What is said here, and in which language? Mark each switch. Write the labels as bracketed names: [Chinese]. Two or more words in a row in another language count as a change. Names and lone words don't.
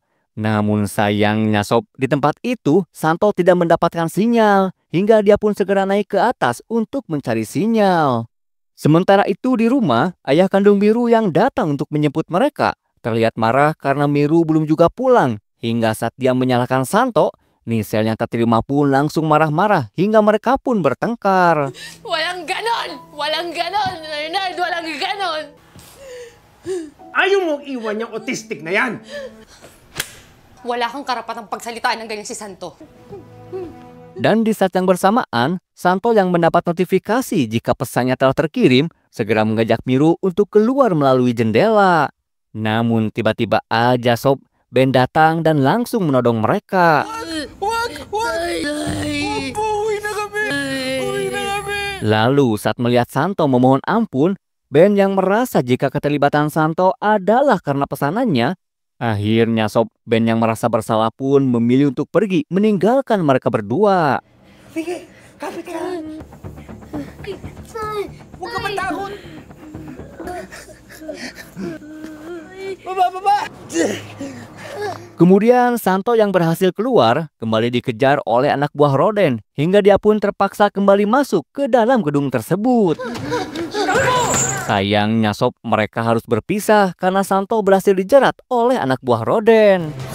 [Indonesian] Namun sayangnya sob, di tempat itu Santo tidak mendapatkan sinyal, hingga dia pun segera naik ke atas untuk mencari sinyal. Sementara itu di rumah, ayah kandung Miru yang datang untuk menjemput mereka terlihat marah karena Miru belum juga pulang. Hingga saat dia menyalahkan Santo, Nisel yang tak terima pun langsung marah-marah hingga mereka pun bertengkar. [Filipino] Walang ganon! Walang ganon! Leonard, walang ganon! Ayaw mong iwan yung autistic na yan! Wala kang karapatang pagsalitaan ng ganyan si Santo. [Indonesian] Dan di saat yang bersamaan, Santo yang mendapat notifikasi jika pesannya telah terkirim, segera mengajak Miru untuk keluar melalui jendela. Namun tiba-tiba aja sob, Ben datang dan langsung menodong mereka. Lalu saat melihat Santo memohon ampun, Ben yang merasa jika keterlibatan Santo adalah karena pesanannya, akhirnya sob, Ben yang merasa bersalah pun memilih untuk pergi meninggalkan mereka berdua. [Filipino] Sige, kapit ka lang. Huwag ka matakot. Baba! [Indonesian] Kemudian Santo yang berhasil keluar kembali dikejar oleh anak buah Roden hingga dia pun terpaksa kembali masuk ke dalam gedung tersebut. Sayangnya sob, mereka harus berpisah karena Santo berhasil dijerat oleh anak buah Roden.